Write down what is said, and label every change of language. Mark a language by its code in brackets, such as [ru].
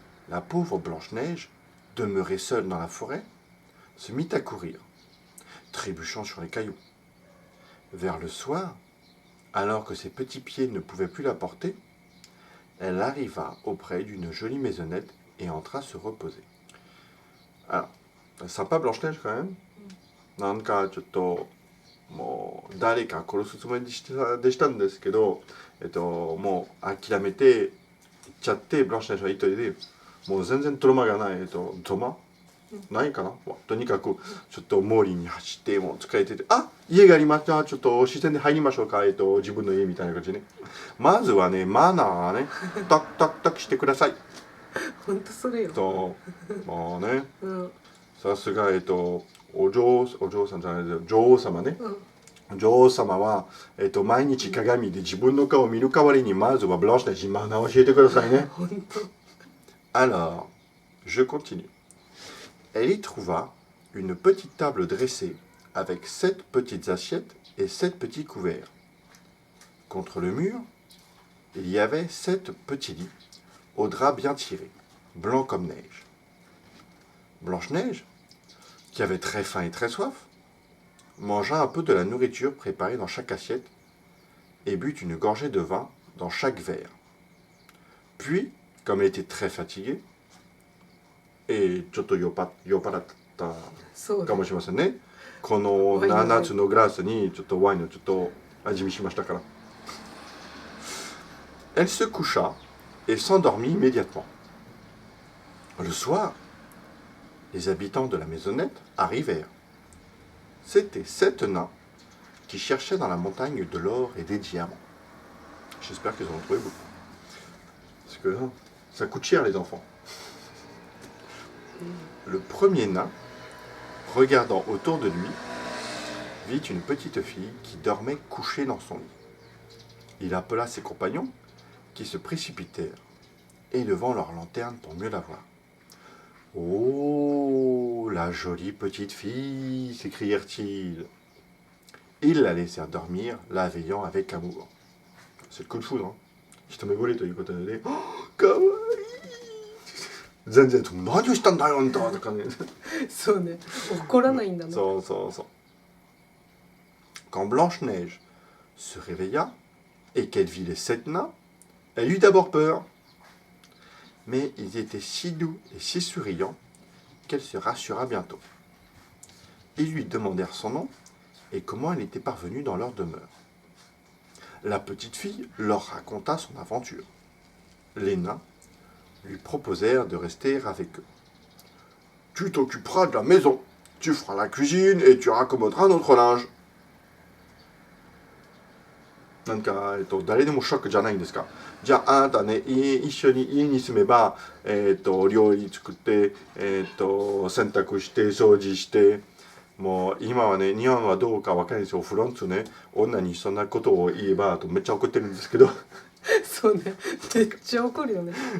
[fr] La pauvre Blanche-Neige, demeurée seule dans la forêt, se mit à courir, trébuchant sur les cailloux. Vers le soir, alors que ses petits pieds ne pouvaient plus la porter, elle arriva auprès d'une jolie maisonnette et entra se reposer. Alors, sympa Blanche-Neige quand même. [ja] なんかちょっともう誰か殺すつもりでしたんですけど、もう諦めて行っちゃってブランシュネーションは一人でもう全然トラマがない、トマないかな、とにかくちょっと森に走ってもう疲れてて、あ、家がありました、ちょっと自然で入りましょうか、自分の家みたいな感じでね。まずはね、マナーね、タクタクタクしてください。ほんとそれよ。まあね、うん、さすがお嬢さんじゃないですよ、女王様ね。女王様は、毎日鏡で自分の顔を見る代わりにまずはブランシュネージマナーを教えてくださいね。ほんと。 [fr] Alors, je continue. Elle y trouva une petite table dressée avec 7 petites assiettes et 7 petits couverts. Contre le mur, il y avait 7 petits lits aux draps bien tirés, blancs comme neige. Blanche-Neige, qui avait très faim et très soif, mangea un peu de la nourriture préparée dans chaque assiette et but une gorgée de vin dans chaque verre. Puis, comme elle était très fatiguée, et [ja] ちょっと酔っ払ったかもしれませんね。この7つのグラスにちょっとワインをちょっと味見しましたから。 [fr] Elle se coucha et s'endormit immédiatement. Le soir, les habitants de la maisonnette arrivèrent. C'étaient 7 nains qui cherchaient dans la montagne de l'or et des diamants. J'espère qu'ils en ont trouvé beaucoup. Parce que ça coûte cher les enfants. Le premier nain, regardant autour de lui, vit une petite fille qui dormait couchée dans son lit. Il appela ses compagnons qui se précipitèrent, élevant leur lanterne pour mieux la voir. « Oh, la jolie petite fille !» s'écrièrent-ils. Ils la laissèrent dormir, la veillant avec amour. C'est le coup de foudre, hein. [ja] 一目惚れということでね、かわいい。全然何をしたんだよあんたとかね。そうね、怒らないんだね。そうそうそう。 [fr] Quand Blanche-Neige se réveilla et qu'elle vit les 7 nains, elle eut d'abord peur. Mais ils étaient si doux et si souriants qu'elle se rassura bientôt. Ils lui demandèrent son nom et comment elle était parvenue dans leur demeure. La petite fille leur raconta son aventure. Les nains lui proposèrent de rester avec eux. « Tu t'occuperas de la maison, tu feras la cuisine et tu raccommoderas notre linge. » [ja] なんか、誰でもショックじゃないんですか。じゃあ、あなたね、一緒に家に住めば、料理作って、洗濯して、掃除して、もう今はね、日本はどうかわかんないですよ。フランスね、女にそんなことを言えば、めっちゃ怒ってるんですけど。そうね、めっちゃ怒るよね。